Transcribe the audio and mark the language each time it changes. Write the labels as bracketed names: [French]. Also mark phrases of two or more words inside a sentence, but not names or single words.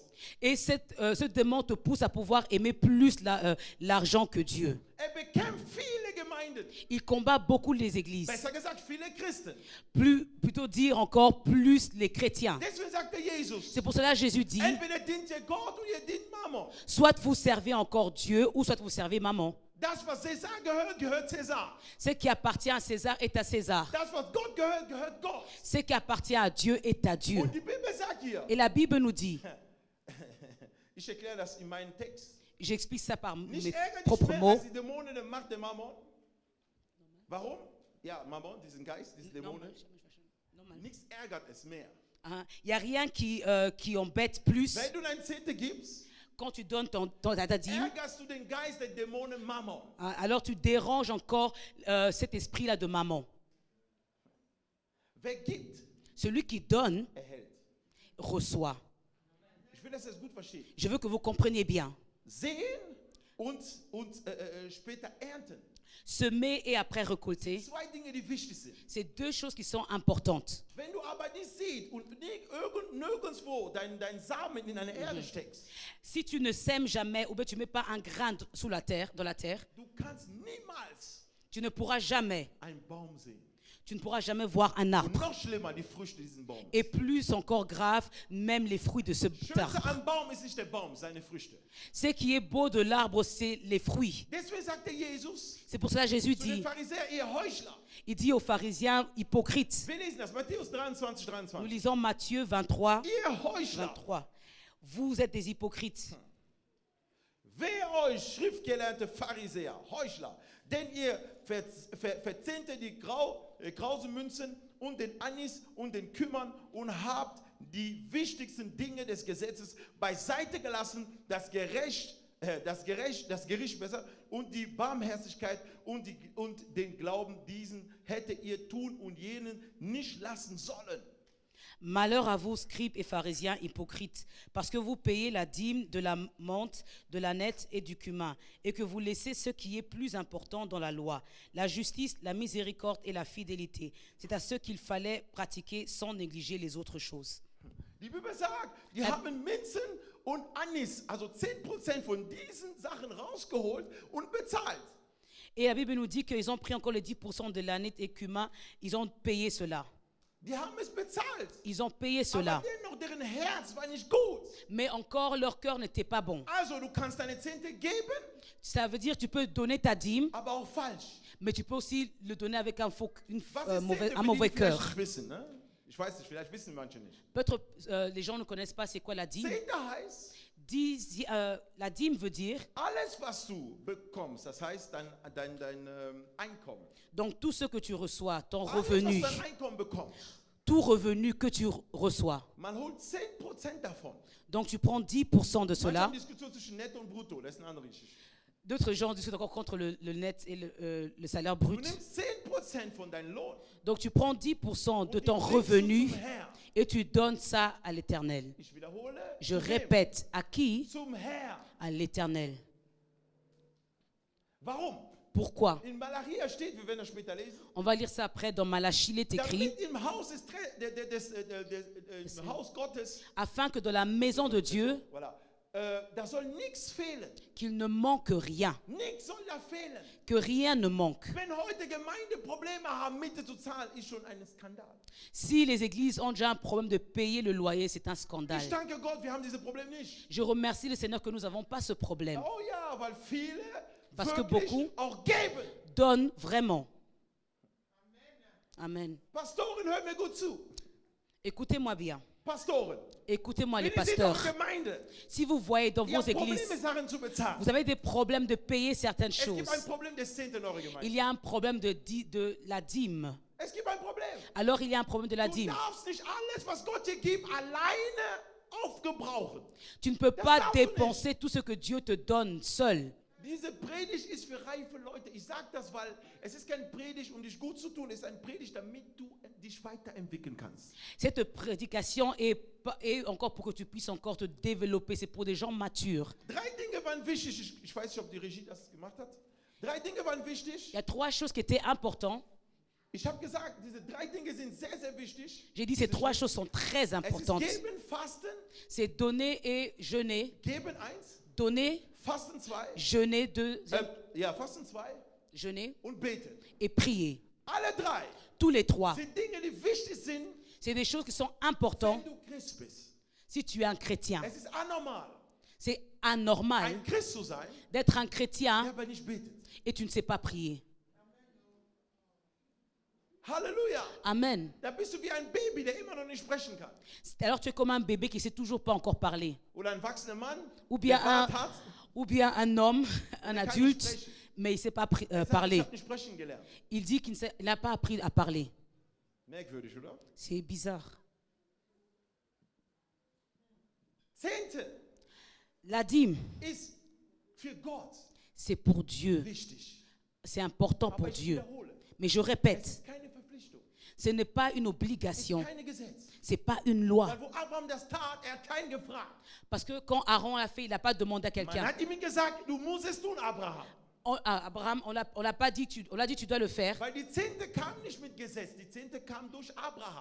[French] et ce démon te pousse à pouvoir aimer plus l'argent que Dieu. [German] Bekämpft viele Gemeinden Gemeinden. [French] Il combat beaucoup les églises. [German] Besser gesagt, viele Christen. [French] Plutôt dire encore plus les chrétiens. [German] Deswegen sagte Jesus, [French] C'est pour cela que Jésus dit, [German] entweder dient ihr Gott oder ihr dient Mammon. [French] soit vous servez encore Dieu ou soit vous servez maman. [German] Das, was Cäsar gehört, gehört Cäsar. [French] Ce qui appartient à César est à César. [German] Das, was Gott gehört, gehört Gott. [French] Ce qui appartient à Dieu est à Dieu. [German] Und die Bibel sagt hier, [French] Et la Bible nous dit, [German] ich erkläre das in meinem Text, [French] j'explique ça par [German] nicht [French] mes [German] ärgert dich [French] propres [German] mehr [French] mots. [German] als die Dämonen der Macht der Mammon. Warum? Ja, Mammon, diesen Geist, diese Dämonen. Nichts ärgert es mehr. [French] Il n'y a rien qui embête plus. [German] Wenn du dein Zehnte gibst, [French] Quand tu donnes ta dîme, [German] ärgerst du den Geist der Dämonen Mammon. [French] alors tu déranges encore cet esprit-là de maman. [German] Wer gibt, [French] Celui qui donne, [German] erhält. [French] reçoit. [German] Ich will, dass ihr es gut versteht. [French] Je veux que vous compreniez bien. [German] Sehen und später ernten. [French] Semer et après récolter, [German] Zwei Dinge, die wichtig sind. [French] c'est deux choses qui sont importantes. [German] Wenn du aber nicht siehst und nirgendwo dein Samen in eine Erde steckst, [French] Si tu ne sèmes jamais ou bien tu ne mets pas un grain sous la terre, dans la terre, [German] du kannst niemals [French] tu ne pourras jamais, [German] einen Baum sehen. [French] tu ne pourras jamais voir un [German] Und [French] arbre. [German] noch schlimmer, die Früchte dieses Baums. [French] Et plus encore grave, même les fruits de ce [German] Schönste [French] arbre. [German] am Baum ist nicht der Baum, seine Früchte. [French] Ce qui est beau de l'arbre, c'est les fruits. [German] Deswegen sagte Jesus [French] C'est pour cela que Jésus [German] zu den [French] dit, [German] Pharisäern, ihr Heuchler. [French] il dit aux pharisiens hypocrites. [German] Wir lesen das, Matthäus 23, [French] Nous 23. lisons Matthieu 23, [German] Ihr Heuchler, 23. [French] Vous êtes des hypocrites. [German] wehe euch, schriftgelernte Pharisäer, Heuchler, denn ihr verzehntet die krausen Münzen und den Anis und den Kümmern und habt die wichtigsten Dinge des Gesetzes beiseite gelassen, das Gericht besser und die Barmherzigkeit und den Glauben, diesen hättet ihr tun und jenen nicht lassen sollen. [French] Malheur à vous, scribes et pharisiens hypocrites, parce que vous payez la dîme de la menthe, de la nette et du cumin, et que vous laissez ce qui est plus important dans la loi, la justice, la miséricorde et la fidélité. C'est à ce qu'il fallait pratiquer sans négliger les autres choses. [German] Die Bibel sagt, die haben Minzen und Anis, also 10% von diesen Sachen rausgeholt und bezahlt. [French] Et la Bible nous dit qu'ils ont pris encore les 10% de la nette et cumin, ils ont payé cela. [German] Die haben es bezahlt. [French] Ils ont payé cela. [German] Aber dennoch, deren Herz war nicht gut. [French] Mais encore, leur cœur n'était pas bon. [German] Also, du kannst deine Zehnte geben, [French] Ça veut dire que tu peux donner ta dîme, [German] aber auch falsch. [French] mais tu peux aussi le donner avec un [German] Was ist Zehnte? [French] un mauvais [German] Die [French] cœur. [German] vielleicht nicht wissen, ne? Ich weiß nicht, vielleicht wissen manche nicht. [French] Peut-être les gens ne connaissent pas c'est quoi la dîme. [German] Zehnte heißt, [French] La dîme veut dire, [German] alles, was du bekommst, das heißt dein Einkommen. [French] donc tout ce que tu reçois, ton [German] Alles, [French] revenu, [German] was dein Einkommen bekommst, [French] tout revenu que tu reçois. [German] man holt 10% davon. [French] Donc tu prends 10% de [German] Manche [French] cela. [German] haben Diskussion zwischen Netto und Brutto, das ist eine andere Geschichte. [French] D'autres gens discutent encore contre le net et le salaire [German] Du [French] brut. [German] nimmst 10% von deinem Lohn [French] Donc tu prends 10% de [German] und die [French] ton [German] bringst du [French] revenu [German] zum Herrn. [French] et tu donnes ça à l'Éternel. [German] Ich wiederhole, [French] Je [German] zu wem? [French] répète, à qui? [German] Zum Herrn. [French] À l'Éternel. [German] Warum? [French] Pourquoi? [German] In Malachi steht, wir werden das später lesen, [French] On va lire ça après dans Malachie, il est écrit, [German] damit im Haus im Haus Gottes, [French] afin que dans la maison de Dieu, voilà, [German] da soll nichts fehlen. [French] qu'il ne manque rien, [German] Nichts soll da fehlen. [French] que rien ne manque. [German] Wenn heute Gemeinden Probleme haben, Miete zu zahlen, ist schon ein Skandal. [French] Si les églises ont déjà un problème de payer le loyer, c'est un scandale. [German] Ich danke Gott, wir haben dieses Problem nicht. [French] Je remercie le Seigneur que nous n'avons pas ce problème. [German] Oh ja, weil viele [French] Parce que [German] wirklich [French] beaucoup [German] auch geben. [French] Donne vraiment. Amen. [German] Pastoren, hört mir gut zu. [French] Écoutez-moi bien. [German] Pastoren, [French] Écoutez-moi les [German] wenn ihr seht [French] pasteurs. [German] eure Gemeinde, [French] Si vous voyez dans [German] ihr [French] vos [German] habt Probleme, [French] églises, [German] Sachen zu bezahlen. [French] vous avez des problèmes de payer certaines [German] Es gibt ein [French] choses. [German] Problem des Zehnten in eurer Gemeinde. [French] Il y a un problème de la dîme. [German] Es gibt ein Problem. [French] Alors il y a un problème de la [German] Du [French] dîme. [German] darfst nicht alles, was Gott dir gibt, alleine aufgebrauchen. [French] Tu ne peux [German] Das [French] pas [German] darfst du [French] dépenser tout ce que Dieu te donne seul. [German] Diese Predigt ist für reife Leute. Ich sage das, weil es ist kein Predigt, um dich gut zu tun. Es ist ein Predigt, damit du dich weiterentwickeln kannst. [French] Cette prédication est encore pour que tu puisses encore te développer. C'est pour des gens matures. [German] Drei Dinge waren wichtig. Ich weiß nicht, ob die Regie das gemacht hat. Drei Dinge waren wichtig. [French] Il y a trois choses qui étaient importantes. [German] Ich habe gesagt, diese drei Dinge sind sehr, sehr wichtig. [French] J'ai dit ces trois choses sont très [German] Es ist [French] importantes. [German] Geben, Fasten. [French] C'est donner et jeûner. [German] Geben 1, [French] Donner, [German] Fasten 2. [French] jeûner 2. [German] Ja, Fasten 2 [French] jeûner [German] und beten. [French] et prier. [German] Alle drei [French] Tous les trois. [German] sind Dinge, die wichtig sind, [French] C'est des choses qui sont [German] wenn [French] importantes [German] du Christ bist. [French] si tu es un chrétien. [German] Es ist anormal, [French] C'est anormal [German] ein Christ zu sein, [French] d'être un [German] der [French] chrétien [German] aber nicht betet. [French] et tu ne sais pas prier. Halleluja. Amen. [German] Da bist du wie ein Baby, der immer noch nicht sprechen kann. [French] Alors tu es comme un bébé qui ne sait toujours pas encore parler. [German] Oder ein erwachsener Mann, [French] Ou bien [German] der Bart [French] un, [German] hat, [French] ou bien un homme, un [German] kann nicht [French] adulte, [German] sprechen. [French] mais il ne sait pas [German] sagt, ich [French] parler. [German] habe nicht sprechen gelernt. [French] Il dit qu'il n'a pas appris à parler. [German] Merkwürdig, oder? [French] C'est bizarre. [German] Zehnte [French] La dîme, [German] ist für Gott [French] c'est pour Dieu. [German] wichtig. [French] C'est important pour [German] Aber ich [French] Dieu. [German] wiederhole, [French] Mais je [German] es [French] répète, [German] ist keine Verpflichtung, [French] ce n'est pas une [German] es ist [French] obligation. [German] keine Gesetz. [French] Ce n'est pas une loi. [German] Weil wo Abraham das tat, er hat keinen gefragt. [French] Parce que quand Aaron l'a fait, il n'a pas demandé à [German] Man [French] quelqu'un. [German] hat ihm gesagt, du musst es tun, Abraham. [French] À Abraham, on l'a pas dit, on l'a dit, tu dois le faire. [German] Weil die Zehnte kam nicht mit Gesetz, die Zehnte kam durch Abraham.